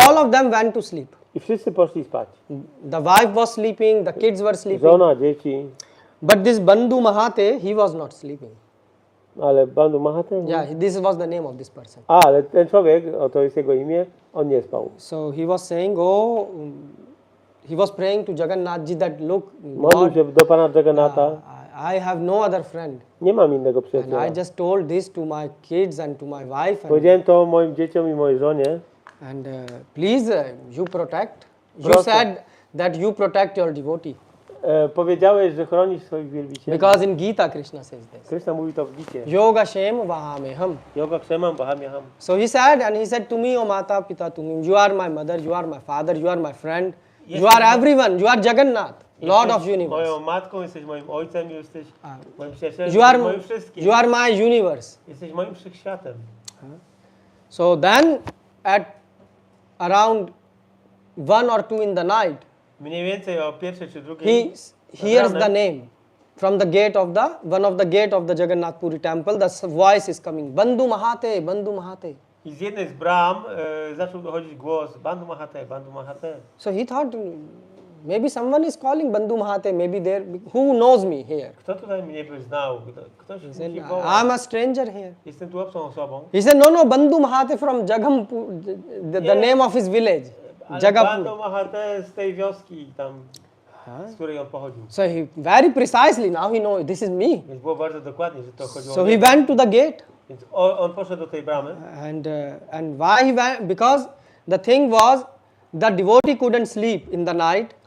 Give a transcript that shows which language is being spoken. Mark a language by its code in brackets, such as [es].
[en] all of them went to sleep. [pl] I wszyscy poszli spać. [en] The wife was sleeping, the kids were sleeping. [pl] Żona, dzieci, [en] But this Bandhu Mahate, he was not sleeping. [pl] ale Bandu Mahate? [en] Yeah, this was the name of this person. [pl] Ale ten człowiek, to jest jego imię, on nie spał. [en] So he was saying, he was praying to Jagannathji that look, [pl] Modlił [en] God, [pl] się do Pana Jagannatha. [en] I have no other friend. [pl] Nie mam innego [en] And [pl] przyjaciela. [en] I just told this to my kids and to my wife. And, [pl] Powiedziałem to moim dzieciom i mojej żonie. [en] and please, you protect. You [pl] Proszę. [en] said that you protect your devotee. [pl] Powiedziałeś, że chronisz swoich wielbicieli. [en] Because in Gita, Krishna says this. [pl] Krishna mówi to w Gicie. [sa] Yoga Shem Vahameham. Yoga kshemam bahamyaham. [en] So he said to me, [sa] O Mata Pita Tumim, [en] you are my mother, you are my father, you are my friend, you are everyone, you are Jagannath, Lord of universe. [pl] Moją matką, jesteś moim ojcem, jesteś moim przyjacielem, [en] You [pl] jesteś moim wszystkim. [en] you are my universe. [pl] Jesteś moim wszechświatem. [en] So then at around 1 or 2 in the night, [pl] Mniej więcej o pierwszej czy [en] he [pl] drugiej [en] hears the name from the gate of one of the gate of the Jagannath Puri temple. The voice is coming, Bandhu Mahate, Bandhu Mahate. [pl] i z jednej z bram zaczął dochodzić głos Bandu Mahate, Bandu Mahate. [en] So he thought maybe someone is calling Bandhu Mahate, maybe there, who knows me here. [pl] Kto tutaj mnie by znał? Ktoś [en] He said, [pl] musi wołać. [en] I'm a stranger here. [pl] Jestem tu obcą osobą. [en] He said, no, Bandhu Mahate from Jagampur, the name of his village, [pl] Ale Jagapur. Bandu Mahate z tej wioski tam, z której on pochodził. [en] So he very precisely now he knows this is me. [pl] Więc było bardzo dokładnie, że to chodziło [en] So [pl] o [en] he [pl] niego. [en] went to the gate, [pl] Więc on poszedł do tej bramy. [en] and why he went? Because the thing was, the devotee couldn't sleep in the night